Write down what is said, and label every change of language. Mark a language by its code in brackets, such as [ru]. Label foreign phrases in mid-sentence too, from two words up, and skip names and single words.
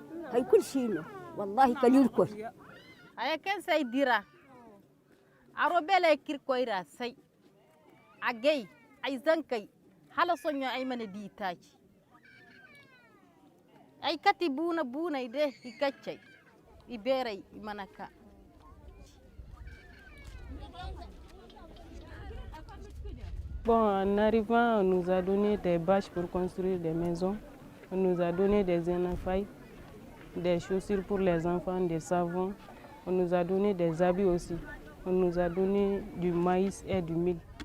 [dje] hay kul shino wallahi kalil ko ay ken say dira aro bele kir koira say agay ay zankay hala sonyo ay mana di taci ay kati buna ide ikaccay iberay manaka. [fr] Bon, en arrivant, on nous a donné des bâches pour construire des maisons. On nous a donné des énafailles, des chaussures pour les enfants, des savons. On nous a donné des habits aussi. On nous a donné du maïs et du mil.